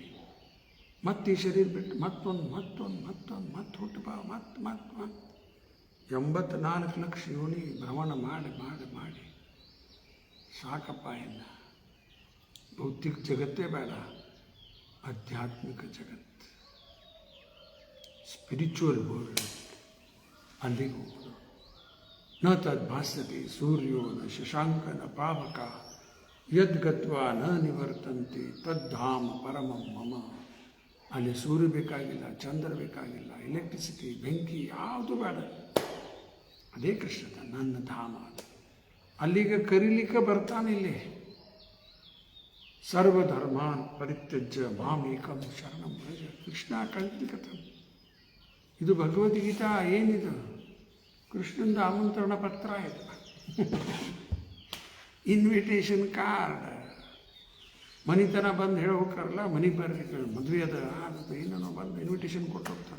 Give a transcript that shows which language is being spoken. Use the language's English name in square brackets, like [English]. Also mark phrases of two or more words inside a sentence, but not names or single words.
[Kannada] ಮತ್ತೆ ಈ ಶರೀರ ಬಿಟ್ಟು ಮತ್ತೆ ಹುಟ್ಟು ಬಾ, ಮತ್ತೆ 84 ಲಕ್ಷ ಯೋನಿ ಭ್ರಮಣ ಮಾಡಿ ಮಾಡಿ ಮಾಡಿ ಸಾಕಪ್ಪ. ಇಲ್ಲ ಭೌತಿಕ ಜಗತ್ತೇ ಬೇಡ, ಆಧ್ಯಾತ್ಮಿಕ ಜಗತ್ತು, [English] spiritual world, [Kannada] ಅಲ್ಲಿಗೆ ಹೋಗೋದು. [Sanskrit] ನ ತದ್ಭಾಸ್ಯತೆ ಸೂರ್ಯೋ ನ ಶಶಾಂಕ ನ ಪಾವಕ ಯದ್ಗತ್ವಾ ನ ನಿವರ್ತಂತೆ ತದ್ಧಾಮ ಪರಮಂ ಮಮ. [Kannada] ಅಲ್ಲಿ ಸೂರ್ಯ ಬೇಕಾಗಿಲ್ಲ, ಚಂದ್ರ ಬೇಕಾಗಿಲ್ಲ, ಎಲೆಕ್ಟ್ರಿಸಿಟಿ, ಬೆಂಕಿ ಯಾವುದು ಬೇಡ. ಅದೇ ಕೃಷ್ಣದ ನನ್ನ ಧಾಮ. ಅಲ್ಲಿಗೆ ಕರೀಲಿಕ್ಕೆ ಬರ್ತಾನೆ. [Sanskrit] ಇಲ್ಲಿ ಸರ್ವಧರ್ಮಾನ್ ಪರಿತ್ಯಜ್ಯ ಮಾಮೇಕಂ ಶರಣಂ ವ್ರಜ. [Kannada] ಕೃಷ್ಣ ಕಲ್ಪಿಕತಾನೆ. ಇದು ಭಗವದ್ಗೀತಾ ಏನಿದು? ಕೃಷ್ಣಂದು ಆಮಂತ್ರಣ ಪತ್ರ ಇದು, [English] invitation card. [Kannada] ಮನಿತನ ಬಂದು ಹೇಳಿ ಹೋಗ್ತಾರಲ್ಲ, ಮನೆಗೆ ಬರ್ರಿ ಮದುವೆ ಅದ ಅದು ಏನೋ ಬಂದು ಇನ್ವಿಟೇಷನ್ ಕೊಟ್ಟು ಹೋಗ್ತಾರೆ.